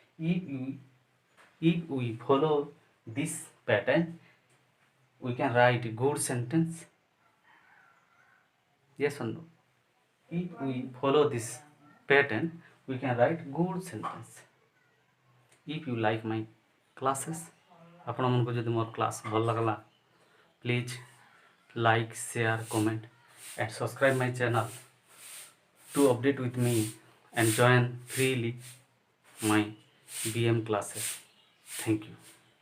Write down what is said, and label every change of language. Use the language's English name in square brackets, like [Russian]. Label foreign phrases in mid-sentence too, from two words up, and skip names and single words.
[English] If we follow this pattern, we can write a good sentence. Yes or no? If we follow this pattern, we can write good sentence. If you like my classes, [Odia] ଆପଣ ମାନଙ୍କୁ ଯଦି ମୋର କ୍ଲାସ୍ ଭଲ ଲାଗଲା, [English] ପ୍ଲିଜ୍ like, share, comment and subscribe my channel to update with me and join freely my BM classes. Thank you.